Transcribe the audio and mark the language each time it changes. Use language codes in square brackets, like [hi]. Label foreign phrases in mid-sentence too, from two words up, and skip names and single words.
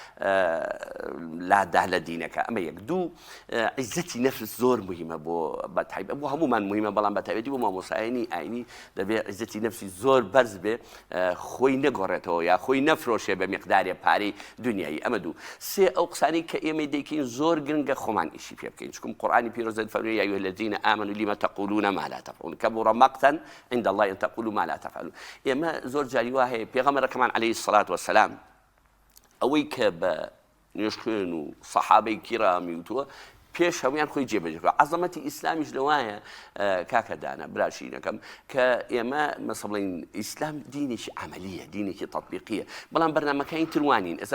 [ckb] لادا لە دینەکە ئەمە یەک دوو عیزەتی نەفس زۆر مهمە بۆ بەتایبەت بۆ هەمومان مهمە بەڵام بەتایبەتی بۆ مامۆستایانی ئاینی دەبێت عیزەتی نەفسی زۆر بەرز بێ خۆی نەگۆڕێتەوە یا خۆی نەفرۆشێ بە میقدارێ پارەی دنیایی ئەمە دوو سێ ئەو قسانەی کە ئێمە دەیکەین زۆر گرنگە خۆمان ئیشی پێ بکەین چکم قورئانی پیرۆزە فەرمووی [ar] یا ئەیها الذین آمنوا لم تقولون ما لا تفعلون كبر مقتا عند الله أن تقولوا ما لا تفعلون [ckb] ئێمە زۆر جاری وا هەیە پێغەمبەرەکەمان [ar] عەلەیهی الصلاة والسلام [ckb] ئەوەی کە بە نوێژ خوێن و سەحابەی کیرامی وتووە پێش هەمویان خۆی جێبەجێ عەزەمەتی ئیسلامیش لەوایە کاکەدانە براشینەکەم کە ئێمە مەسە بڵێن ئیسلام دینێکی عەمەلیە دینێکی تەطبیقیە بەڵام بەرنامەکانی تروانین ئێستا